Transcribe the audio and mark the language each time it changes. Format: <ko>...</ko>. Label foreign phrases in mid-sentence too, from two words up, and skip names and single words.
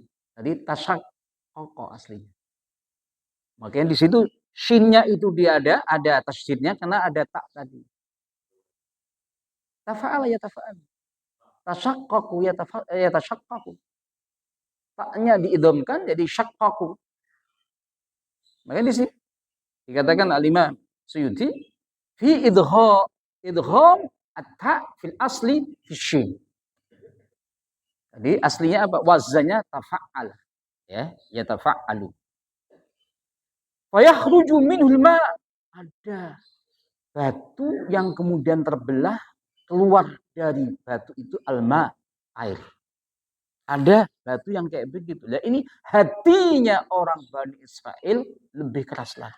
<id>Jadi tashaqqaqa aslinya. Makanya di situ shinnya itu dia ada tasdidnya karena ada tak tadi.</id> <ar>تفاعل يتفاعل. تشقق يتشقق.</ar> <id>Taknya diidhamkan jadi syaqqaqu. Makanya di sini dikatakan Al-Imam Suyuti</id> <ar>في إدغام التاء في الأصل في الشين.</ar> <id>Jadi aslinya apa? Wazannya tafa'al.</id> <ar>Ya, يتفاعل فيخرج منه الماء'.</ar> <id>Ada batu yang kemudian terbelah, keluar dari batu itu alma, air. Ada batu yang kayak begitu. Nah, ini hatinya orang Bani Israel lebih keras lagi.</id>